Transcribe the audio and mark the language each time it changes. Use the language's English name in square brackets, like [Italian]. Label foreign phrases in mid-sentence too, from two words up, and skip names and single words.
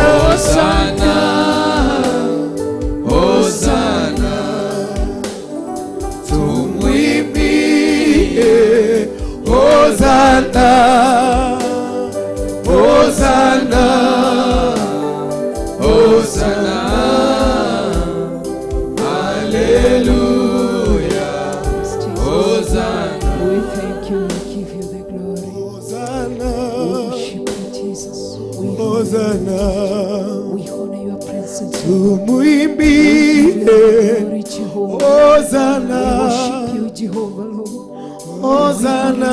[Swahili] Hosana, Hosana, tumwimbie Hosana, Hosana, Hosana, haleluya, Hosana. [English] We thank you, we give you the glory. [Swahili] Hosana, [English] We worship you, Jesus. We [Swahili] Hosana, [English] honor your presence. [Swahili] tumwimbie [English] Glory, Jehovah. We [Swahili] Hosana, [English] worship you, Jehovah, Lord. [Swahili] Hosana,